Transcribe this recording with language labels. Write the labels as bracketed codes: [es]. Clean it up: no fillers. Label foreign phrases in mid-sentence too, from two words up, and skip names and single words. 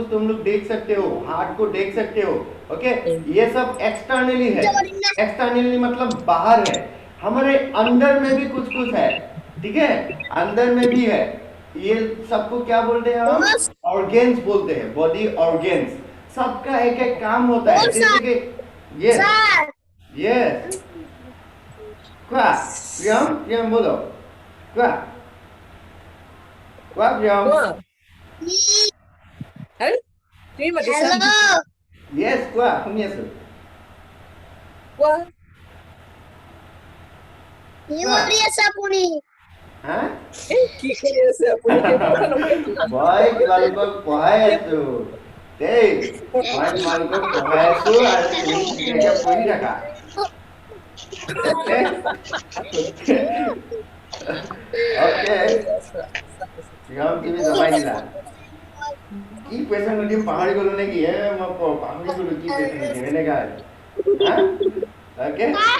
[hi] तुम लोग देख सकते हो हार्ट को देख सकते हो ओके ये सब एक्सटर्नली है एक्सटर्नली मतलब बाहर है हमारे अंदर में भी कुछ है ठीक है अंदर में भी है ये सबको क्या बोलते हैं हम ऑर्गेन्स बोलते हैं [en] body organs [hi] सबका एक एक काम होता है जैसे कि [en] yes yes [hi] क्या प्रियम बोलो क्या प्रियम [en] हेलो [as] यस क्या শুনি আছো কি কৰি আছা আপুনি হা কি কৰি আছে আপুনি মই তোমালোকক পঢ়াই আছো দেই মই তোমালোকক পঢ়াই আছো আৰু তুমি ধুনীয়াকে পঢ়ি থাকা ओके তুমি জমাই দিলা কি কুৱেশ্যন সুধিম পাহৰি গলো নেকি মই পাহৰি গলো কি কুৱেশ্যন সুধিম এনেকা ओके